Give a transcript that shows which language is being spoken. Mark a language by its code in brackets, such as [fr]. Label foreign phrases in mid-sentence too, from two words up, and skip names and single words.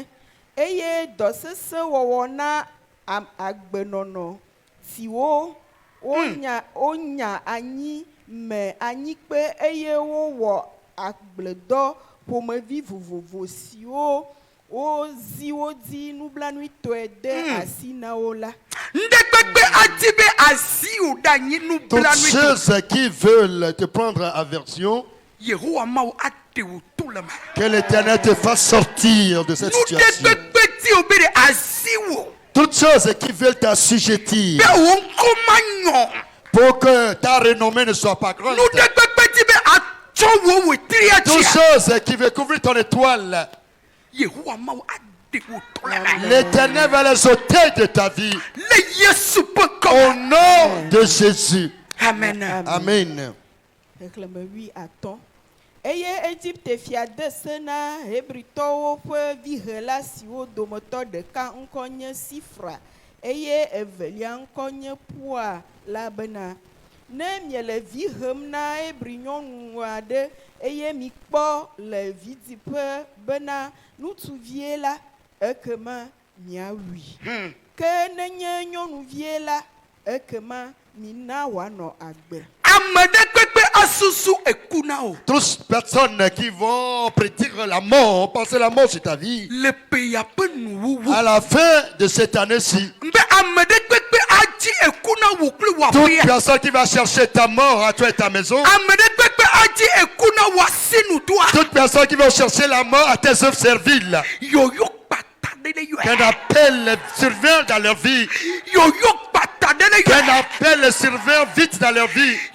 [ee] Eye dɔ sesẽ wɔwɔ na agbenɔnɔ siwo wonya anyi me anyikpe eye wowɔ agbledɔ ƒomevi vovovo siwo wozi wodzi nublanuitɔe de asi na wo la. [fr] Toutes ceux qui veulent te prendre aversion, que l'Éternel te fasse sortir de cette situation. Toutes choses qui veulent t'assujettir pour que ta renommée ne soit pas grande. Toutes choses qui veulent couvrir ton étoile, l'Éternel va les ôter de ta vie. Au nom de Jésus. Amen. Amen. [ee] Eye Egypte fia de sena Hebritowo ƒe vihela siwo dometɔ ɖeka ŋkɔ nye Sifra eye evelia ŋkɔ nye Pua la bena ne miele vi hem na Hebri nyɔnu aɖe eye mikpɔ le vidiƒe bena ŋutsuvie la ekema miawui ke nenye nyɔnuvie la ekema mina wòanɔ agbe. [fr] Toutes personnes qui vont prédire la mort, penser la mort sur ta vie, à la fin de cette année-ci, toute personne qui va chercher ta mort à toi et ta maison, toute personne qui va chercher la mort à tes œuvres serviles, qu'on appelle les surveillants dans leur vie, qu'on appelle les surveillants vite dans leur vie.